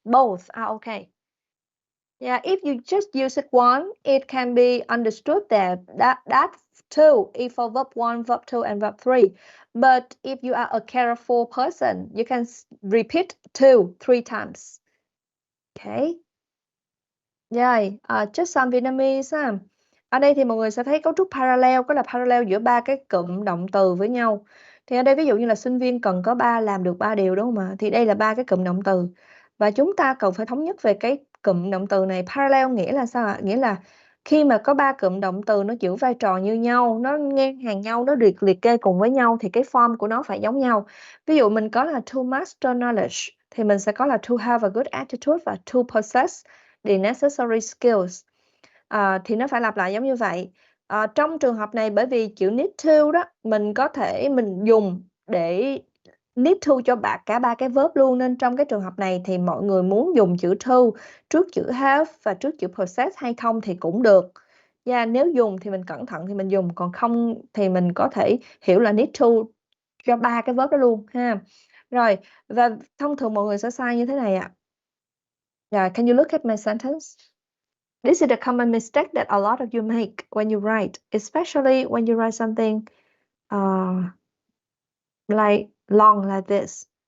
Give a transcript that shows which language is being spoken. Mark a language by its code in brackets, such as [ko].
[en] Both are okay. Yeah, if you just use it one, it can be understood that two is for verb one, verb two, and verb three. But if you are a careful person, you can repeat two, three times. Okay. [vi] Rồi, [en] just some Vietnamese ha. [vi] Ở đây thì mọi người sẽ thấy cấu trúc parallel, có là parallel giữa ba cái cụm động từ với nhau. Thì ở đây ví dụ như là sinh viên cần có làm được ba điều đúng không ạ? Thì đây là ba cái cụm động từ. Và chúng ta cần phải thống nhất về cái cụm động từ này. Parallel nghĩa là sao ạ? Nghĩa là khi mà có ba cụm động từ nó giữ vai trò như nhau, nó ngang hàng nhau, nó liệt kê cùng với nhau thì cái form của nó phải giống nhau. Ví dụ mình có là [en] to master knowledge [vi] thì mình sẽ có là [en] to have a good attitude [vi] và [en] to possess the necessary skills. [vi] Thì nó phải lặp lại giống như vậy. Trong trường hợp này bởi vì chữ need to đó mình có thể mình dùng để need to cho cả ba cái verb luôn, nên trong cái trường hợp này thì mọi người muốn dùng chữ to trước chữ have và trước chữ possess hay không thì cũng được. Nếu dùng thì mình cẩn thận thì mình dùng, còn không thì mình có thể hiểu là need to cho ba cái verb đó luôn ha. Rồi, và thông thường mọi người sẽ sai như thế này ạ. [en] Yeah, can you look at my sentence? This is a common mistake that a lot of you make when you write, especially when you write something like long like this.